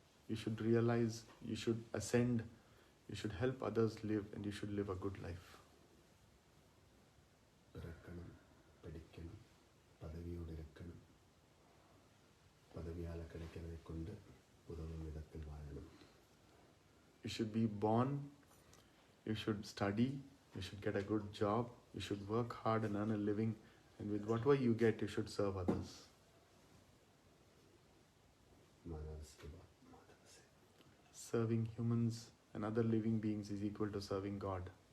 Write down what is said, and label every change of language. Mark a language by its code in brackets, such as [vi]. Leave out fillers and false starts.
[en] You should realize, you should ascend, you should help others live, and you should live a good life. [ml] പിറക്കണം, പഠിക്കണം, പദവിയോട് ഇരിക്കണം, പദവിയാൽ [ta] கிடைக்கிறதை [ml] കൊണ്ട് ഉതവും വിധത്തിൽ വാഴണം. [en] You should be born, you should study, you should get a good job, you should work hard and earn a living, and with whatever you get, you should serve others. [ml] മാനവ സേവ, മാധവ സേവ. [en] Serving humans and other living beings is equal to serving God.